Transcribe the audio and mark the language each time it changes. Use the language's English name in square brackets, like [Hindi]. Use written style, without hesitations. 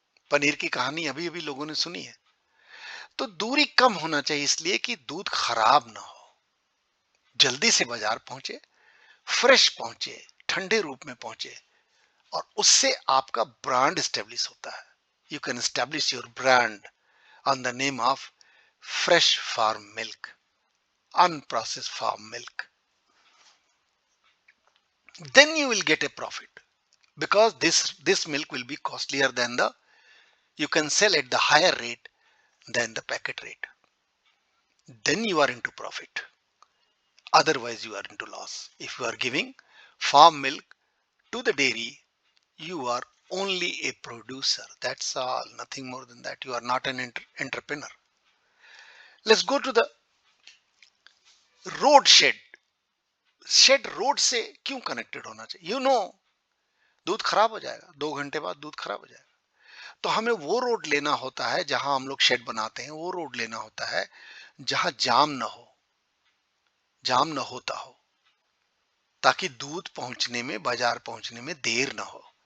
[Hindi] पनीर की कहानी अभी अभी लोगों ने सुनी है। तो दूरी कम होना चाहिए, इसलिए कि दूध खराब ना हो, जल्दी से बाजार पहुंचे, फ्रेश पहुंचे, ठंडे रूप में पहुंचे, और उससे आपका ब्रांड स्टेब्लिश होता है। [English] You can establish your brand on the name of fresh farm milk, unprocessed farm milk. Then you will get a profit, because this milk will be costlier than the, you can sell at the higher rate than the packet rate. Then you are into profit. Otherwise you are into loss. If you are giving farm milk to the dairy, you are only a producer. That's all, nothing more than that. You are not an entrepreneur. Let's go to the road shed. [Hindi] Shade road से क्यों connected होना चाहिए? दूध खराब हो जाएगा, 2 घंटे बाद दूध खराब हो जाएगा, तो हमें वो रोड लेना होता है, जहां हम लोग शेड बनाते हैं वो रोड लेना होता है जहां जाम ना हो, जाम ना होता हो, ताकि दूध पहुंचने में, बाजार पहुंचने में देर ना हो।